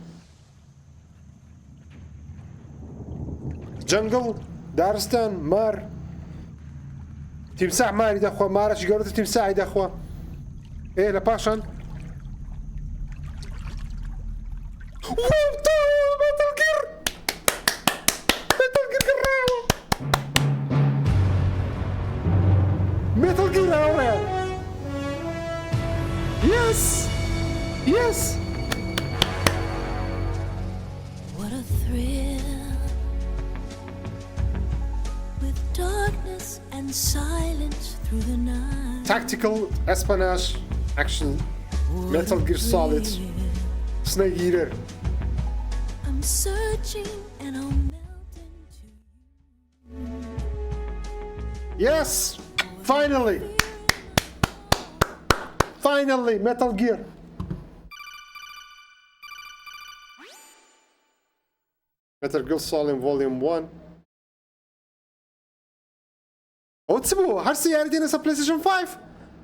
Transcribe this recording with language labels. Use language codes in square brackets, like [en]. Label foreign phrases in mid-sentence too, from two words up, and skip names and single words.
[ckb] جەنگڵ دارستان مار تیمساح ماری دەخوا مارەشی گەورەتر تیمساحی دەخوا لە پاشان مێتەڵگیر هاوڕێ [en] yes yes What a thrill with darkness and silence through the night. Tactical espionage action Metal Gear Solid Snake Eater. I'm searching and I'll melt into Yes! Finally! Finally! Metal Gear! [ckb] Metal Gear Solid Volume 1 ئەو چ بوو؟ هەر سەیاری دێنە سەر PlayStation 5